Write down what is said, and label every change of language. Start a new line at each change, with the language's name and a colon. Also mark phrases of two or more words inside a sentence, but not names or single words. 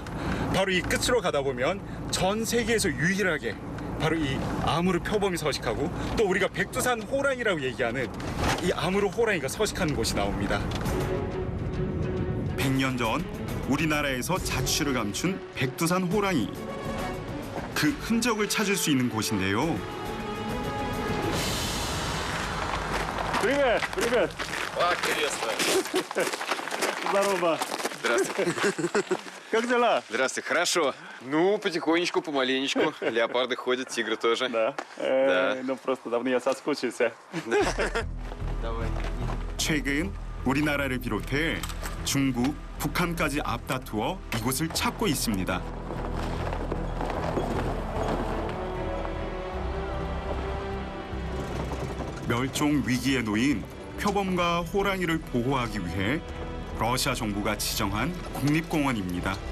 Korean: 바로 이 끝으로 가다 보면 전 세계에서 유일하게 바로 이 아무르 표범이 서식하고 또 우리가 백두산 호랑이라고 얘기하는 이 아무르 호랑이가 서식하는 곳이 나옵니다. 100년 전 우리나라에서 자취를 감춘 백두산 호랑이. 그 흔적을 찾을 수 있는 곳인데요.
Russian: Привет, привет. Приветствую. Здорово. Здравствуйте. Как дела? Здравствуйте, хорошо. Ну, потихонечку, помаленечку. Леопарды ходят, тигры тоже. Да. Да. Ну, просто давно я соскучился. Давай.
Korean: 최근 우리나라를 비롯해 중국, 북한까지 앞다투어 이곳을 찾고 있습니다. 멸종 위기에 놓인 표범과 호랑이를 보호하기 위해 러시아 정부가 지정한 국립공원입니다.